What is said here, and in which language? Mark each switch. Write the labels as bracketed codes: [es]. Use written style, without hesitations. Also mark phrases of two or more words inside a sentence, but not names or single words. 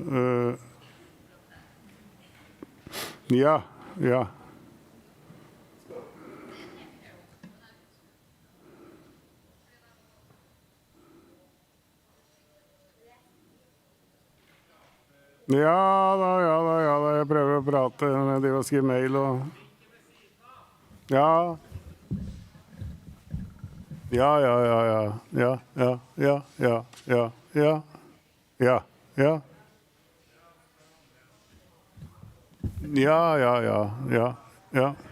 [no] Ja, ja. Ja da, jeg prøver å prate, jeg driver og skriver mail og... Ja. Ja, ja, ja, ja, ja, ja, ja, ja, ja, ja, ja, ja. Ja, ja, ja, ja, ja.